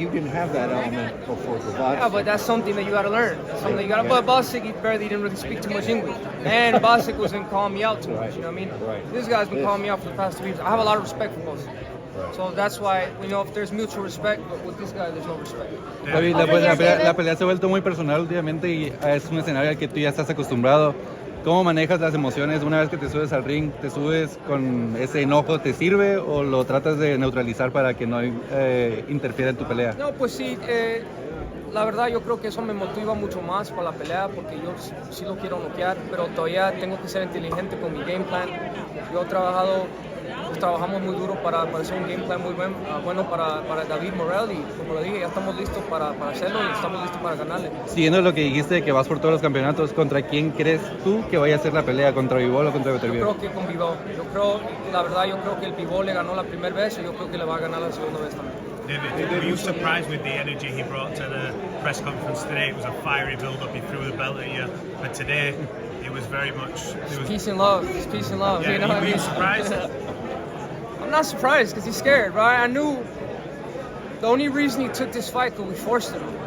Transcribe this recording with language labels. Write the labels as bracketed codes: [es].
[en] you didn't have that element before the boxing. Yeah, but that's something that you got to learn. That's something you got to. But Bosick, he barely didn't really speak too much English, and Bosick wasn't calling me out too much. You know what I mean? This guy's been calling me out for the past 2 years. I have a lot of respect for Bosick. So that's why, if there's mutual respect, but with this guy, there's no respect. [es] David, la pelea se ha vuelto muy personal últimamente y es un escenario al que tú ya estás acostumbrado. ¿Cómo manejas las emociones una vez que te subes al ring? ¿Te subes con ese enojo? ¿Te sirve o lo tratas de neutralizar para que no interfiera en tu pelea? No, pues sí. La verdad yo creo que eso me motiva mucho más para la pelea porque yo sí lo quiero noquear, pero todavía tengo que ser inteligente con mi game plan. Yo trabajamos muy duro para hacer un game plan muy bueno para David Morrell y como lo dije, ya estamos listos para hacerlo y estamos listos para ganarle. Siguiendo lo que dijiste de que vas por todos los campeonatos, ¿contra quién crees tú que vaya a ser la pelea? ¿Contra Bivol o contra Beterbiev? Yo creo que con Bivol. La verdad yo creo que el Bivol le ganó la primera vez y yo creo que le va a ganar la segunda vez también. [en] David, were you surprised with the energy he brought to the press conference today? It was a fiery build-up. He threw the belt at you, but today it was very much. Peace and love. It's peace and love. Yeah, you know were you surprised? I'm not surprised because he's scared, right? I knew the only reason he took this fight because we forced him.